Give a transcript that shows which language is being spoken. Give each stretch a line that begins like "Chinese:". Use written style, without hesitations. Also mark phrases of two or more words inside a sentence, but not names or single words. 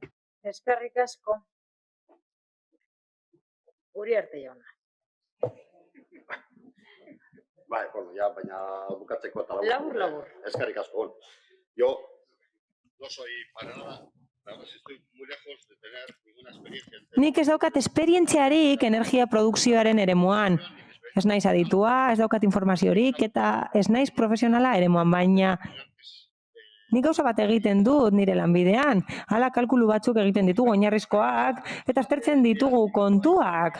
Basque: Eskerrik asko. Uriarte jauna. Bai, bueno, ya, baina bukatzeko eta Labur. Eskerrik asko.
Spanish: Bueno, yo no soy para nada, estoy muy lejos de tener ninguna experiencia.
Basque: Nik ez daukat esperientziarik energia produkzioaren eremuan. Ez naiz aditua, ez daukat informaziorik eta ez naiz profesionala eremuan, baina nik gauza bat egiten dut nire lanbidean. Hala kalkulu batzuk egiten ditugu oinarrizkoak eta aztertzen ditugu kontuak.